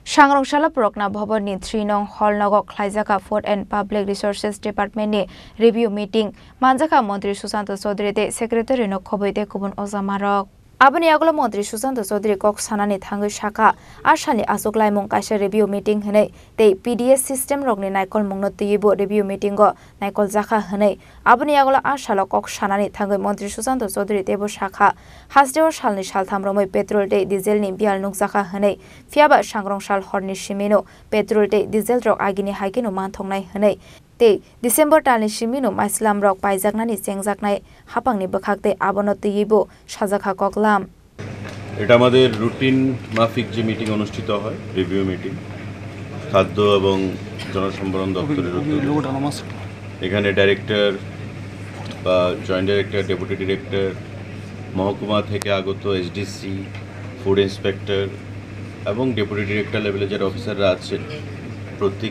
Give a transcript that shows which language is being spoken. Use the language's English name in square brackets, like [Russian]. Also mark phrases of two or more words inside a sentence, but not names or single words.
[Kok Borok] सांग्रंशाला प्रकना भवन नि 3 नং हल नगक खलाइजाका फूड एंड पब्लिक रिसोर्सेस डिपार्टमेंट नि [English] review meeting [Kok Borok] मानजाका मंत्री सुशांत चौधरी ते सेक्रेटारी न खबैते गुबुन अजामारक आबनि आगोला मंत्री सुशांत चौधरी कक सानानि थांगै शाखा आसानि आसुक लाइमं काइसा [English] review meeting [Kok Borok] हनै ते पीडीएस सिस्टम रगनि नायकल मंगनो तयिबो [English] review meeting [Kok Borok] ग नायकल जाखा हनै आबनि आगोला आसाला कक सानानि थांगै मंत्री सुशांत चौधरी तेबो शाखा हासदेव सालनि सालथाम रमै पेट्रोल ते डिजेल नि बियाल नुक जाखा हनै फियाबा सांग्रंसाल हरनि सिमेनो पेट्रोल ते डिजेल रक आगिनि हाइकेनो मानथंनाय हनै ते डिसेम्बर टालनि सिमिनो माइस्लाम रक पाइजाकनानि सेंजाकनाय हापांनि बखाकते आबनो तयिबो साजाखा कगलाम [Bangla] এটা আমাদের রুটিন মাফিক যে মিটিং অনুষ্ঠিত হয় [English] review meeting [Bangla] খাদ্য এবং জনসম্পদ দপ্তরের এখানে ডাইরেক্টর বা [English] joint director deputy [Bangla] ডিরেক্টর মহকুমা থেকে আগত [English] SDC food inspector [Bangla] এবং [English] deputy director level [Bangla] যারা অফিসাররা আছেন প্রত্যেকে